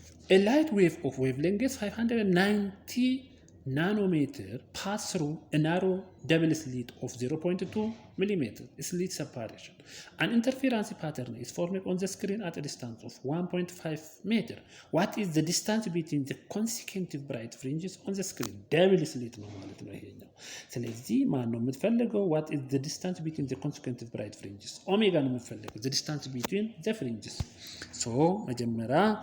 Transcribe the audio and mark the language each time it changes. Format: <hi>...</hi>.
<en>A light wave of wavelength 590 nanometer pass through a narrow double slit of 0.2 millimeter slit separation. An interference pattern is formed on the screen at a distance of 1.5 meter. What is the distance between the consecutive bright fringes on the screen?</en> <am>double slit ነው ማለት ነው ይሄኛው። ስለዚህ ማን ነው የምትፈልገው?</am> <en>what is the distance between the consecutive bright fringes?</en> <am>ኦሜጋ ነው የምትፈልገው፣</am> <en>the distance between the fringes.</en> <am>so መጀመሪያ</am>